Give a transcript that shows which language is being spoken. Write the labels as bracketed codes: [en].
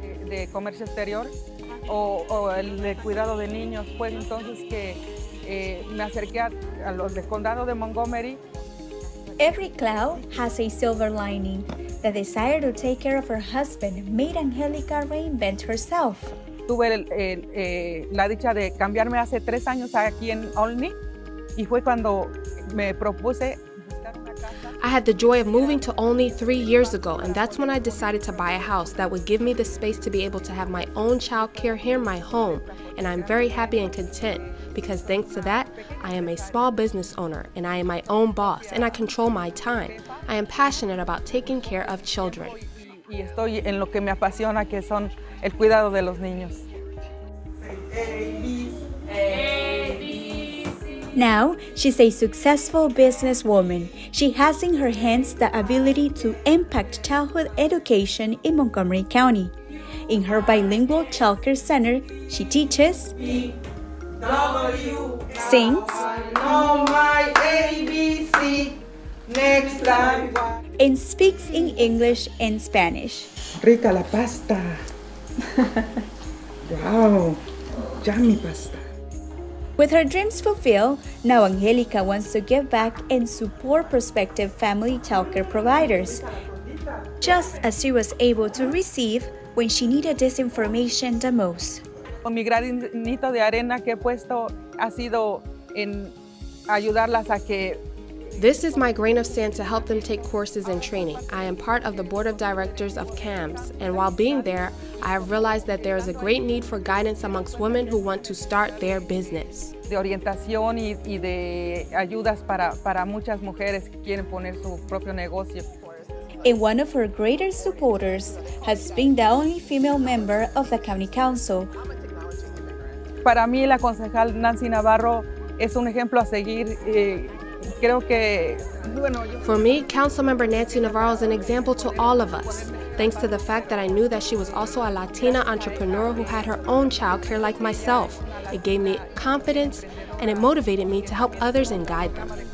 [es] De comercio exterior o el de cuidado de niños. Pues entonces que me acerqué a los del condado de Montgomery. [en] Every cloud has a silver lining. The desire to take care of her husband made Angelica reinvent herself. [es] Tuve la dicha de cambiarme hace 3 años aquí en Olney y fue cuando me propuse buscar una casa. [en] I had the joy of moving to Olney 3 years ago, and that's when I decided to buy a house that would give me the space to be able to have my own child care here in my home. And I'm very happy and content because thanks to that, I am a small business owner and I am my own boss and I control my time. I am passionate about taking care of children. [es] Y estoy en lo que me apasiona, que son el cuidado de los niños. [en] Now, she's a successful businesswoman. She has in her hands the ability to impact childhood education in Montgomery County. In her bilingual childcare center, she teaches, sings, and speaks in English and Spanish. [es] Rica la pasta. [en] Wow, yummy pasta. With her dreams fulfilled, now Angelica wants to give back and support prospective family childcare providers, just as she was able to receive when she needed this information the most. [es] Mi granito de arena que he puesto ha sido en ayudarlas a que... [en] This is my grain of sand to help them take courses in training. I am part of the board of directors of CAMS, and while being there, I have realized that there is a great need for guidance amongst women who want to start their business. [es] De orientación y de ayudas para muchas mujeres que quieren poner su propio negocio. [en] And one of her greatest supporters has been the only female member of the county council. [es] Para mí, la concejal Nancy Navarro es un ejemplo a seguir. Creo que, bueno, [en] For me, Councilmember Nancy Navarro is an example to all of us, thanks to the fact that I knew that she was also a Latina entrepreneur who had her own childcare like myself. It gave me confidence and it motivated me to help others and guide them.